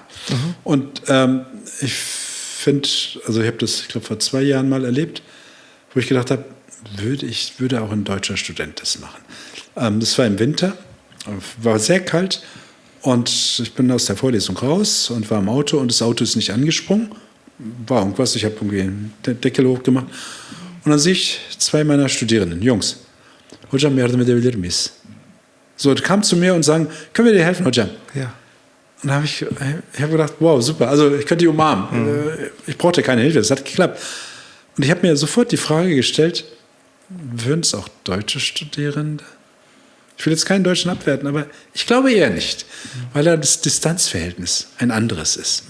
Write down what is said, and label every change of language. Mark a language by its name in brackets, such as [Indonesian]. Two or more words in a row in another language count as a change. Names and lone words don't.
[German] Und ich finde, ich habe das, ich glaube, vor 2 Jahren mal erlebt, wo ich gedacht habe, würde auch ein deutscher Student das machen. Das war im Winter. War sehr kalt und ich bin aus der Vorlesung raus und war im Auto und das Auto ist nicht angesprungen. War irgendwas, ich habe irgendwie den Deckel hochgemacht. Und dann sehe ich 2 meiner Studierenden, Jungs. [Turkish] Hocam, yardım edebilir miyiz? [German] So, die kamen zu mir und sagen, können wir dir helfen, Hocam? Ja. Und dann habe ich gedacht, wow, super, also ich könnte die umarmen. Ich brauchte keine Hilfe, das hat geklappt. Und ich habe mir sofort die Frage gestellt, würden es auch deutsche Studierende? Ich will jetzt keinen Deutschen abwerten, aber ich glaube eher nicht, weil da das Distanzverhältnis ein anderes ist.